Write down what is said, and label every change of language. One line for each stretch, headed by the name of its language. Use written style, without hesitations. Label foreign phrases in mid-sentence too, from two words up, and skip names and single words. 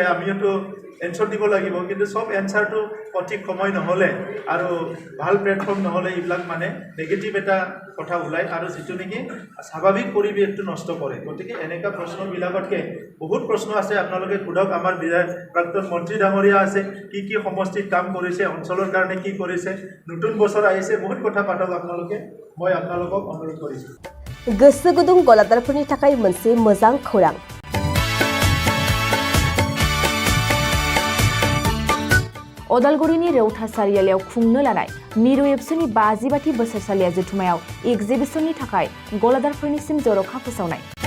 Assamese: আমিওতো এনচাৰ দিব লাগিব কিন্তু সব এনচাৰটো সঠিক সময় নহ'লে আৰু ভাল প্লেটফৰ্ম নহ'লে এইবিলাক মানে নেগেটিভ এটা কথা ওলায় আৰু যিটো নেকি স্বাভাৱিক পৰিৱেশটো নষ্ট কৰে গতিকে এনেকুৱা প্ৰশ্নবিলাকতকৈ বহুত প্ৰশ্ন আছে আপোনালোকে সোধক আমাৰ প্ৰাক্তন মন্ত্ৰী ডাঙৰীয়া আছে কি সমষ্টিত কাম কৰিছে অঞ্চলৰ কাৰণে কি কৰিছে নতুন বছৰ আহিছে বহুত কথা পাতক আপোনালোকে মই আপোনালোকক অনুৰোধ কৰিছোঁ
Bodo: गोसो गुदुं गलादारफोरनि थाखाय मोनसे मोजां खौरां अदालगुरिनि रेवथा सारियालियाव खुंनो लानाय मिरु एबसुनि 50 बोसोरसालिया जथुमायाव एग्जिबिशननि थाखाय गलादारफोरनिसिम जर'खा फोसावनाय